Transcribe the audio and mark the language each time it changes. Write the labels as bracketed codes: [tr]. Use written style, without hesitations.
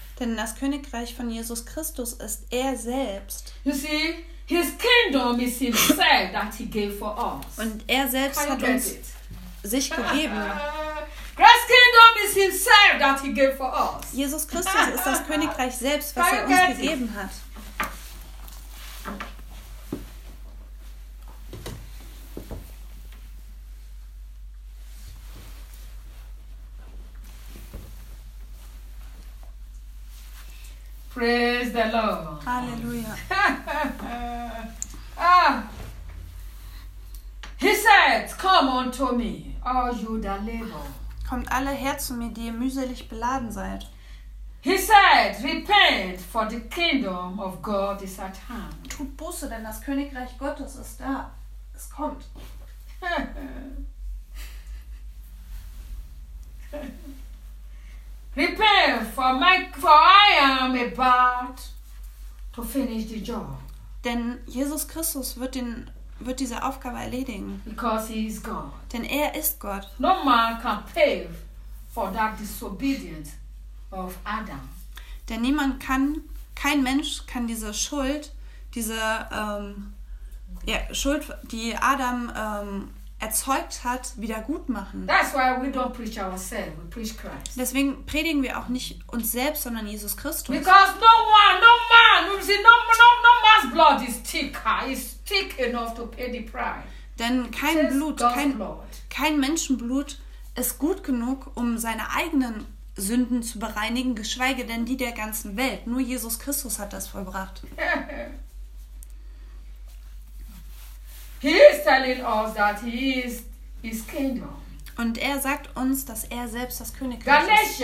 [de] Denn das Königreich von Jesus Christus ist er selbst. [en] You see, his kingdom is himself that he gave for us. [de] Und er selbst hat uns sich gegeben. [en] Christ's kingdom is himself that he gave for us. [de] Jesus Christus ist das Königreich selbst, was er uns gegeben hat. [en] Praise the Lord. [de] Hallelujah. [en] He said, come unto me, all you that labor. [de] Kommt alle her zu mir, die ihr mühselig beladen seid. [en] He said, repent, for the kingdom of God is at hand. [de] Tut Buße, denn das Königreich Gottes ist da. Es kommt. [en] Repent, for I am about to finish the job. [de] Denn Jesus Christus wird diese Aufgabe erledigen. [en] Because he is God. [de] Denn er ist Gott. [en] No man can pay for that disobedience of Adam. [de] Denn niemand kann, kein Mensch kann diese Schuld, diese Schuld, die Adam erzeugt hat, wieder gut machen. [en] That's why we don't preach ourselves, we preach Christ. [de] Deswegen predigen wir auch nicht uns selbst, sondern Jesus Christus. [en] Because no one, no man, you see, no man's blood is thicker, is thick enough to pay the price. [de] Denn kein Blut, kein Menschenblut ist gut genug, um seine eigenen Sünden zu bereinigen, geschweige denn die der ganzen Welt. Nur Jesus Christus hat das vollbracht. [en] He is telling us that he is his kingdom. [de] Und er sagt uns, dass er selbst das Königreich ist.